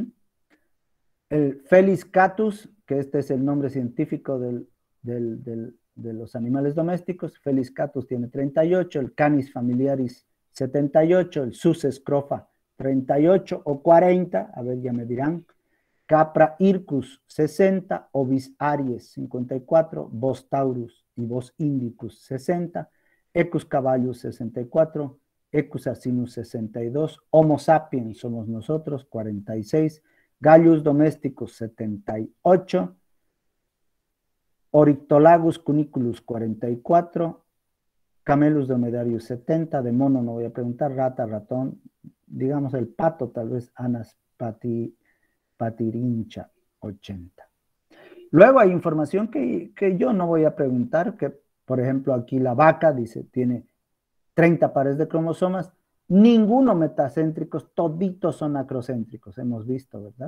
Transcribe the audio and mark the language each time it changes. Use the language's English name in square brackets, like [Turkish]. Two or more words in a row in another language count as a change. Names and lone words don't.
[Spanish] El Felis catus, que este es el nombre científico de los animales domésticos, Felis catus tiene 38, el Canis familiaris 78, el Sus scrofa 38 o 40, a ver, ya me dirán. Capra hircus 60, Ovis aries 54, Bos taurus y Bos indicus 60, Ecus caballus 64, Ecus asinus 62, Homo sapiens somos nosotros 46, Gallus domesticus 78, Oryctolagus cuniculus 44, Camelus dromedarius 70, de mono no voy a preguntar, rata, ratón, digamos el pato, tal vez Anas patirincha 80. Luego hay información que yo no voy a preguntar, que por ejemplo aquí la vaca dice, tiene 30 pares de cromosomas, ninguno metacéntricos, toditos son acrocéntricos, hemos visto, ¿verdad?